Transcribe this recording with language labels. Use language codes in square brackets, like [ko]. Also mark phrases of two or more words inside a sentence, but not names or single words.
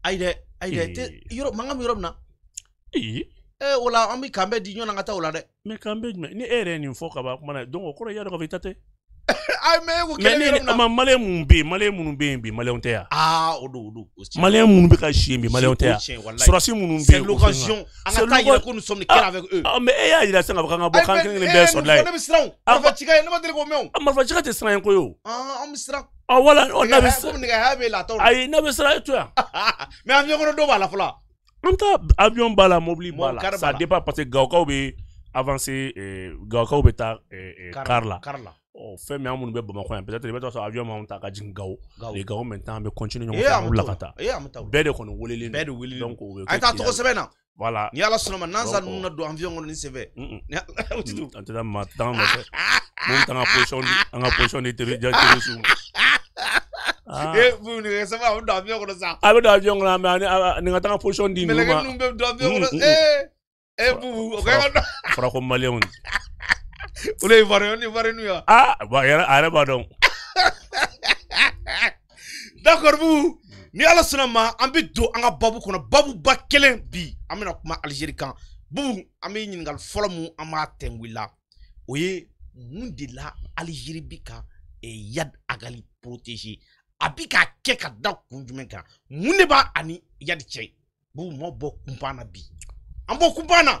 [bm] ayi dɛ mankan bɛ yɔrɔ min na o la an bɛ k'an bɛɛ di ɲɔgɔn na ka taa o la dɛ mais k'an bɛɛ jumɛn ni e yɛrɛ ye nin fɔ ka ban kuma na donc o kɔrɔ y'a dɔn ka fɔ i ta tɛ mais maliyɛn minnu bɛ yen bi maliyɛnw tɛ yan o don maliyɛn minnu bɛ ka si yen bi maliyɛnw tɛ yan sɔrɔsi minnu bɛ yen [fr] c'est l'occasion [bm] an ka taa yira ko [fr] nous sommes [bm] kɛra [fr] avec eux [bm] mais e y'a yira sisan k'a fɔ k'an ka bɔ kan kelen bɛɛ sɔrɔla ye ne bɛ siran marifa ci ne ma deli k'o mɛn o marifa ci ka tɛ siran ye koyi o an bɛ siran wala n'a bɛ siran nɛgɛ haya b'e la t'o la ayi n'a bɛ siran e to yan mais avion kɔnɔ dɔw b'a la fɔlɔ an taa avion b'a la mobili b'a la [fr] ça dépend parce que [bm] Gawokaw bɛ avancer Gawokaw bɛ taa car la fɛn min an minnu bɛ Bamakɔ yan peut-être i bɛ taa sɔrɔ avion m'anw ta ka jigin Gawo [fr] les Gawo maintenant [bm] an bɛ continuer ɲɔgɔn fɛ an bila ka taa bɛɛ de kɔni welelen donc o bɛ a ye taa tɔgɔ sɛbɛn na voilà ni Ala sɔnna ma nansa ninnu na don avion kɔnɔ ni sen fɛ an tɛ taa maa tan nɔfɛ mun t'an ka [fr] position de terroriste vous ne savez pas [bm] don avion kɔnɔ sa a bɛ don avion kɔnɔ mais ni ka taa position di ninnu ma mɛlɛkɛ ninnu bɛ don avion kɔnɔ bubu o ka dɔn fɔra ko maliyɛnw olu ye ivoirien n'u ya a yɛrɛ b'a dɔn d'accord bubu ni Ala sɔnna ma an bɛ don an ka babu kɔnɔ babuba kelen bi an bɛna kuma Algérie kan bubu an bɛ ɲininkali fɔlɔ mun an b'a tɛngu la o ye mun de la Algérie bi ka Yad Agali protéger a bi k'a kɛ ka da kun jumɛn kan mun de b'a ani Yad cɛ bubu ma bɔ kunpan na bi an bɔ kunpan na